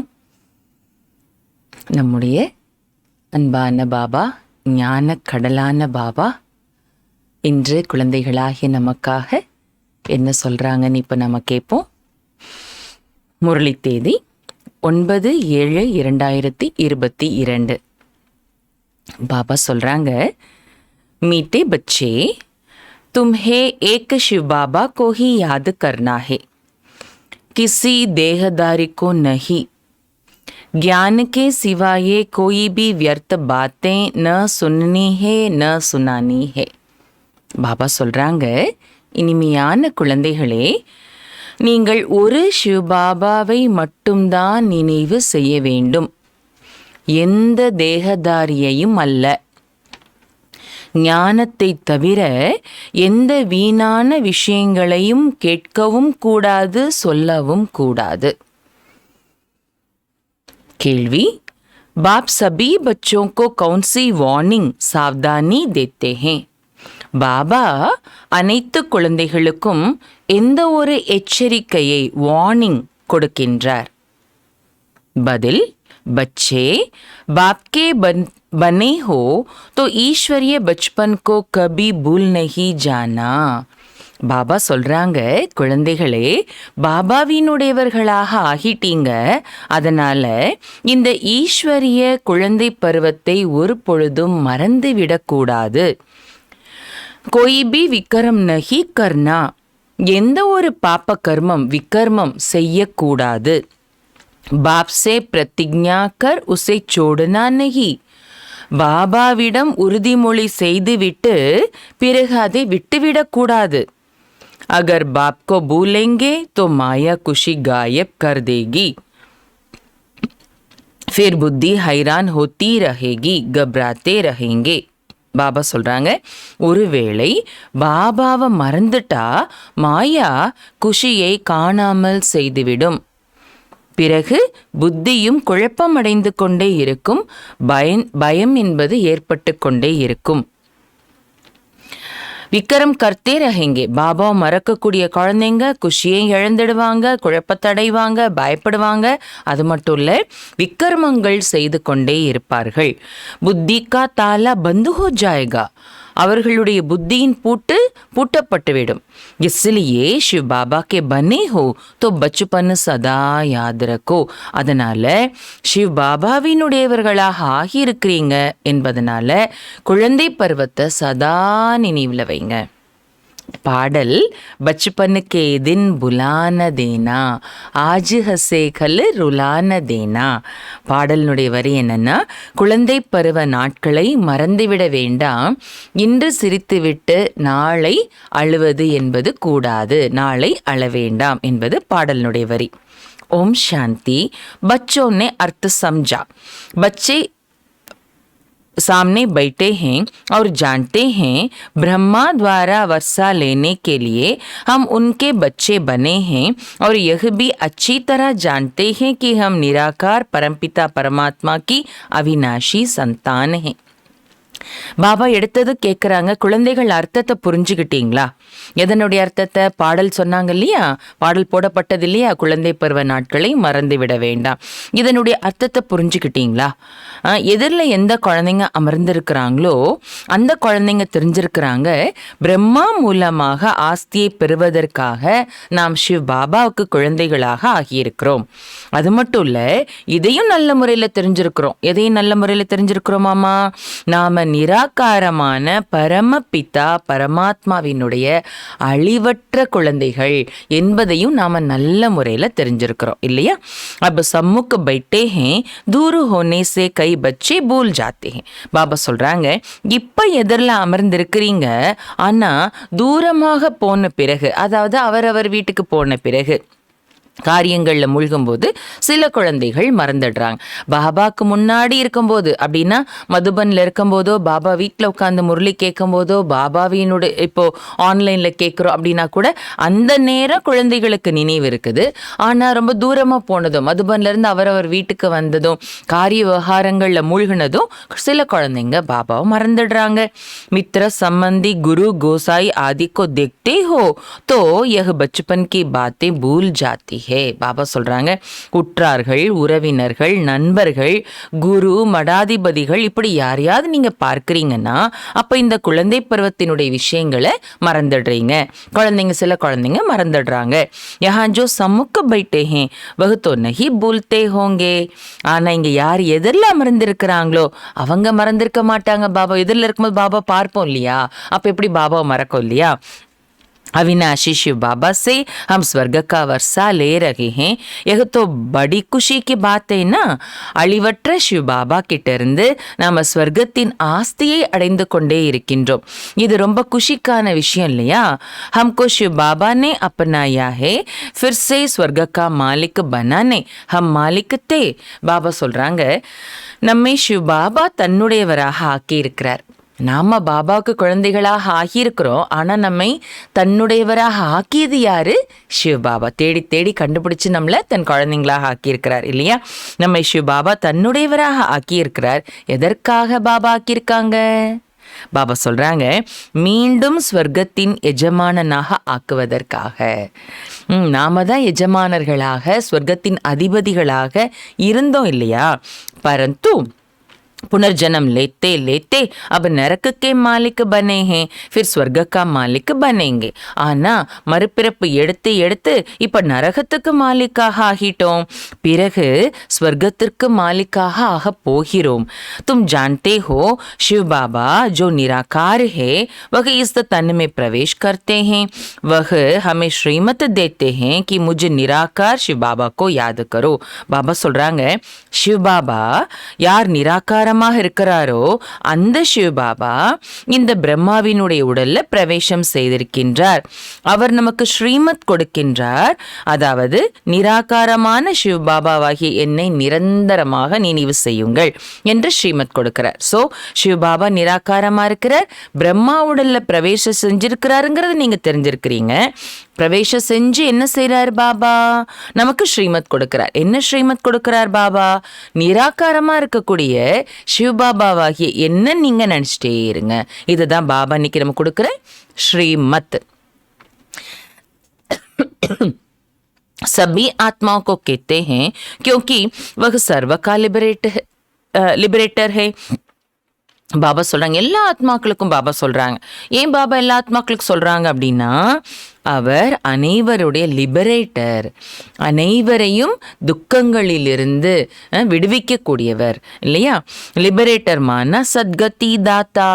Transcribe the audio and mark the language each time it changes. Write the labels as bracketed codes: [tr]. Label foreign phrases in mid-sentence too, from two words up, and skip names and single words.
[ta] நம்முடைய அன்பான பாபா, ஞான கடலான பாபா இன்று குழந்தைகளாகிய நமக்காக என்ன சொல்கிறாங்கன்னு இப்போ நம்ம கேட்போம். முரளி தேதி 9/7/2022. பாபா சொல்கிறாங்க, [hi] मीठे बच्चे, तुम्हें एक शिव बाबा को ही याद करना है, किसी देहदारी को नहीं. ज्ञान के सिवाय कोई भी व्यर्थ बातें न सुननी है न सुनानी है. [ta] பாபா சொல்கிறாங்க, இனிமையான குழந்தைகளே, நீங்கள் ஒரு சிவபாபாவை மட்டும்தான் நினைவு செய்ய வேண்டும், எந்த தேகதாரியையும் அல்ல. ஞானத்தை தவிர எந்த வீணான விஷயங்களையும் கேட்கவும் கூடாது, சொல்லவும் கூடாது. கேள்வி, [hi] बाप सभी बच्चों को कौन सी वार्निंग सावधानी देते हैं? [ta] பாபா அனைத்து குழந்தைகளுக்கும் எந்த ஒரு எச்சரிக்கையை வார்னிங் கொடுக்கின்றார்? பதில், [hi] बच्चे बाप के बने हो तो ईश्वरीय बचपन को कभी भूल नहीं जाना. [ta] பாபா சொல்கிறாங்க, குழந்தைகளே, பாபாவினுடையவர்களாக ஆகிட்டீங்க, அதனால் இந்த ஈஸ்வரிய குழந்தை பருவத்தை ஒரு பொழுதும் மறந்துவிடக்கூடாது. [hi] कोई भी विकर्म नहीं करना, [ta] எந்த ஒரு பாப்ப கர்மம் விக்ரமம் செய்யக்கூடாது. [hi] बाप से प्रतिज्ञा कर उसे छोड़ना नहीं. [ta] பாபாவிடம் உறுதிமொழி செய்துவிட்டு பிறகு அதை விட்டுவிடக்கூடாது. [hi] अगर बाप को भूलेंगे तो माया खुशी गायब कर देगी, फिर बुद्धि हैरान होती रहेगी, घबराते रहेंगे. [ta] பாபா சொல்கிறாங்க, ஒருவேளை பாபாவை மறந்துட்டா மாயா குஷியை காணாமல் செய்துவிடும், பிறகு புத்தியும் குழப்பமடைந்து கொண்டே இருக்கும், பயம் என்பது ஏற்பட்டு கொண்டே இருக்கும். [hi] विकर्म करते रहेंगे, [ta] பாபாவை மறக்கக்கூடிய குழந்தைங்க குஷியை இழந்துடுவாங்க, குழப்பத்தடைவாங்க, பயப்படுவாங்க. அது மட்டும் இல்லை, விக்ரமங்கள் செய்து கொண்டே இருப்பார்கள். [hi] बुद्धि का ताला बंद हो जाएगा, [ta] அவர்களுடைய புத்தியின் பூட்டு பூட்டப்பட்டுவிடும். [hi] इसलिए शिव बाबा के बने हो तो बचपन सदा याद रखो. [ta] அதனால சிவ் பாபாவினுடையவர்களாக ஆகியிருக்கிறீங்க என்பதனால குழந்தை பருவத்தை சதா நினைவில் வைங்க. பாடல், [hi] बचपन के दिन बुलाना देना, आज हसे कल रुलाना देना. [ta] பாடலினுடைய வரி என்னன்னா, குழந்தை பருவ நாட்களை மறந்துவிட வேண்டாம், இன்று சிரித்துவிட்டு நாளை அழுவது என்பது கூடாது, நாளை அழ வேண்டாம் என்பது பாடலினுடைய வரி. ஓம் சாந்தி. [hi] बच्चों ने अर्थ समझा. बच्चे सामने बैठे हैं और जानते हैं ब्रह्मा द्वारा वर्षा लेने के लिए हम उनके बच्चे बने हैं, और यह भी अच्छी तरह जानते हैं कि हम निराकार परमपिता परमात्मा की अविनाशी संतान हैं. [ta] பாபா எடுத்தது கேட்குறாங்க, குழந்தைகள் அர்த்தத்தை புரிஞ்சுக்கிட்டீங்களா? எதனுடைய அர்த்தத்தை? பாடல் சொன்னாங்க இல்லையா, பாடல் போடப்பட்டது இல்லையா, குழந்தை பருவ நாட்களை மறந்து விட வேண்டாம். இதனுடைய அர்த்தத்தை புரிஞ்சுக்கிட்டீங்களா? எதிரில் எந்த குழந்தைங்க அமர்ந்திருக்கிறாங்களோ அந்த குழந்தைங்க தெரிஞ்சிருக்கிறாங்க, பிரம்மா மூலமாக ஆஸ்தியை பெறுவதற்காக நாம் சிவ் பாபாவுக்கு குழந்தைகளாக ஆகியிருக்கிறோம். அது மட்டும் இல்லை, இதையும் நல்ல முறையில் தெரிஞ்சிருக்கிறோம். எதையும் நல்ல முறையில் தெரிஞ்சிருக்கிறோமாமா? நாம நிராகாரமான பரமபிதா பரமாத்மாவினுடைய அழிவற்ற குழந்தைகள் என்பதையும் நாம நல்ல முறையில் தெரிஞ்சிருக்கிறோம் இல்லையா? [hi] अब सम्मुख बैठे हैं, दूर होने से कई बच्चे भूल जाते हैं. [ta] பாபா சொல்றாங்க, இப்ப எதிரில் அமர்ந்திருக்கிறீங்க, ஆனா தூரமாக போன பிறகு, அதாவது அவரவர் வீட்டுக்கு போன பிறகு காரியங்களில் மூழ்கும்போது சில குழந்தைகள் மறந்துடுறாங்க. பாபாவுக்கு முன்னாடி இருக்கும்போது, அப்படின்னா மதுபனில் இருக்கும்போதோ, பாபா வீட்டில் உட்காந்து முரளி கேட்கும்போதோ, பாபாவினுடைய இப்போ ஆன்லைனில் கேட்குறோம் அப்படின்னா கூட அந்த நேரம் குழந்தைகளுக்கு நினைவு இருக்குது. ஆனால் ரொம்ப தூரமாக போனதும், மதுபன்லேருந்து அவரவர் வீட்டுக்கு வந்ததும், காரிய விவகாரங்களில் மூழ்கினதும் சில குழந்தைங்க பாபாவை மறந்துடுறாங்க. [hi] मित्र संबंधी गुरु गोसाईं आदि को देखते हो तो यह बचपन की बातें भूल जाती है. [ta] பாபா சொல்றாங்க, உற்றார்கள், உறவினர்கள், நண்பர்கள், குரு, மடாதிபதிகள், இப்படி யாரையாவது நீங்க பார்க்கிறீங்கன்னா அப்ப இந்த குழந்தை பருவத்தினுடைய விஷயங்களை மறந்துடுறீங்க. குழந்தைங்க, சில குழந்தைங்க மறந்துடுறாங்க. [hi] यहाँ जो सम्मुख बैठे हैं वह तो नहीं भूलते होंगे. [ta] ஆனா இங்க யார் எதிரில் அமர்ந்திருக்கிறாங்களோ அவங்க மறந்திருக்க மாட்டாங்க. பாபா எதிரில் இருக்கும்போது பாபா பார்ப்போம் இல்லையா, அப்ப எப்படி பாபாவை மறக்கும் இல்லையா. [hi] अविनाशी शिव बाबा से हम स्वर्ग का वर्षा ले रहे हैं. यह तो बड़ी खुशी की बात है ना. [ta] அழிவற்ற சிவ பாபா கிட்ட இருந்து நாம ஸ்வர்க்கத்தின் ஆஸ்தியை அடைந்து கொண்டே இருக்கின்றோம். இது ரொம்ப குஷிக்கான விஷயம் இல்லையா. [hi] हमको शिव बाबा ने अपनाया है, फिर से स्वर्ग का मालिक बनाने हम मालिक थे. [ta] பாபா சொல்றாங்க, நம்மை சிவ பாபா தன்னுடையவராக ஆக்கி இருக்கிறார். நாம பாபாவுக்கு குழந்தைகளாக ஆகியிருக்கிறோம். ஆனால் நம்மை தன்னுடையவராக ஆக்கியது யாரு? சிவபாபா. தேடி தேடி கண்டுபிடிச்சு நம்மளை தன் குழந்தைங்களாக ஆக்கியிருக்கிறார் இல்லையா. நம்மை சிவபாபா தன்னுடையவராக ஆக்கியிருக்கிறார். எதற்காக பாபா ஆக்கியிருக்காங்க? பாபா சொல்றாங்க, மீண்டும் ஸ்வர்க்கத்தின் எஜமானனாக ஆக்குவதற்காக. நாம தான் எஜமானர்களாக, ஸ்வர்க்கத்தின் அதிபதிகளாக இருந்தோம் இல்லையா. [hi] பரந்து पुनर्जन्म लेते लेते अब नरक के मालिक बने हैं, फिर स्वर्ग का मालिक बनेंगे. [ta] ஆனா மறுபிறப்பு எடுத்து எடுத்து இப்ப நரகத்துக்கு மாலிக்காக ஆகிட்டோம், பிறகு ஸ்வர்க்கத்திற்கு மாலிக்காக ஆக போகிறோம். [hi] तुम जानते हो शिव बाबा जो निराकार है वह इस तन में प्रवेश करते हैं. वह हमें श्रीमत देते हैं कि मुझे निराकार शिव बाबा को याद करो. [ta] பாபா சொல்றாங்க, शिव बाबा யார் நிராகார இருக்கிறாரோ அந்த சிவபாபா இந்த பிரம்மாவினுடைய உடல்ல பிரவேசம் செய்திருக்கின்றார். அவர் நமக்கு ஸ்ரீமத் கொடுக்கின்றார். அதாவது நிராகாரமான சிவபாபாவாகிய என்னை நிரந்தரமாக நினைவு செய்யுங்கள் என்று ஸ்ரீமத் கொடுக்கிறார். சோ சிவபாபா நிராகாரமா இருக்கிறார், பிரம்மா உடல்ல பிரவேசம் செஞ்சிருக்கிறாருங்கிறது நீங்க தெரிஞ்சிருக்கிறீங்க. பிரவேசம் செஞ்சு என்ன செய்யறார் பாபா? நமக்கு ஸ்ரீமத் கொடுக்கிறார். என்ன ஸ்ரீமத் கொடுக்கிறார் பாபா? நிராகாரமா இருக்கக்கூடிய சிவபாபாவாகிய என்ன நீங்க நினைச்சிட்டே இருங்க. இதுதான் பாபா இன்னைக்கு நம்ம கொடுக்கிற ஸ்ரீமத். [hi] सभी आत्माओं को कहते हैं क्योंकि वह सर्व का लिबरेटर है. [ta] பாபா சொல்றாங்க, எல்லா ஆத்மாக்களுக்கும் பாபா சொல்றாங்க. ஏன் பாபா எல்லா ஆத்மாக்களுக்கும் சொல்றாங்க அப்படின்னா, அவர் அனைவருடைய லிபரேட்டர், அனைவரையும் துக்கங்களிலிருந்து விடுவிக்கக்கூடியவர் இல்லையா. [hi] लिबरेटर माना सद्गति दाता.